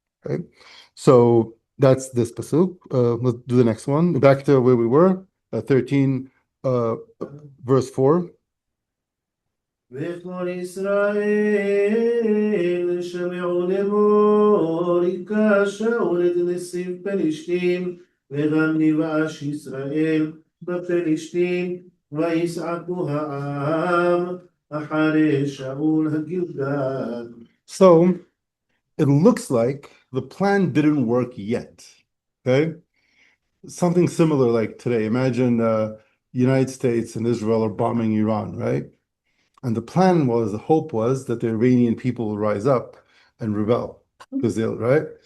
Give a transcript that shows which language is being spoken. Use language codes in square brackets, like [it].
[en] Okay, so that's this pasuk. Let's do the next one. Back to where we were, 13, verse 4. [he] וכל ישראל שמעו לאמור, היכה שאול את נציב פלישתים, וגם נבאש ישראל בפלישתים, ויזעקו העם אחרי שאול הגלגל. [en] So it looks like the plan didn't work yet. Okay, something similar like today. Imagine United States and Israel are bombing Iran, right? And the plan was, the hope was that the Iranian people will rise up and rebel, because they'll, right?